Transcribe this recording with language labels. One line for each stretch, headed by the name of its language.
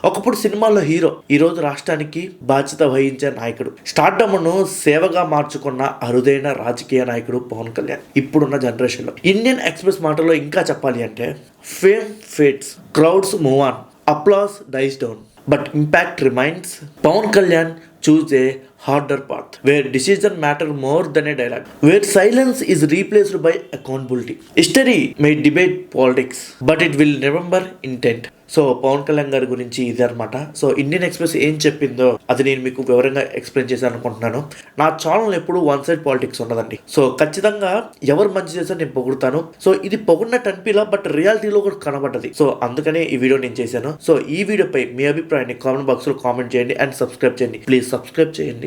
Telugu: ఒకప్పుడు సినిమాల్లో హీరో, ఈ రోజు రాష్ట్రానికి బాధ్యత వహించే నాయకుడు. స్టార్డమ్ను సేవగా మార్చుకున్న అరుదైన రాజకీయ నాయకుడు పవన్ కళ్యాణ్ ఇప్పుడున్న జనరేషన్లో.
English: Indian Express
Telugu: మాటలో ఇంకా చెప్పాలి అంటే,
English: Fame fades, crowds move on, applause dies down, but impact remains. Pawan Kalyan choose a harder path where decision matter more than a dialogue, where silence is replaced by accountability. History may debate politics, but it will remember intent.
Telugu: So Pawan Kalyan గారి గురించి ఇదే అనమాట. So Indian express ఏం చెప్పిందో అది నేను మీకు వివరంగా ఎక్స్ప్లెయిన్ చేశాను అనుకుంటున్నాను. నా ఛానల్ ఎప్పుడు వన్ సైడ్ పాలిటిక్స్ ఉండదండి. సో ఖచ్చితంగా ఎవరు మంచి చేశారో నేను పొగుడుతాను. సో ఇది పొగుడినట్టు అనిపిలా, బట్ రియాలిటీలో కూడా కనబడ్డది. సో అందుకనే ఈ వీడియో నేను చేశాను. సో ఈ వీడియోపై మీ అభిప్రాయాన్ని కామెంట్ బాక్స్లో కామెంట్ చేయండి అండ్ సబ్స్క్రైబ్ చేయండి. ప్లీజ్ సబ్స్క్రైబ్ చేయండి.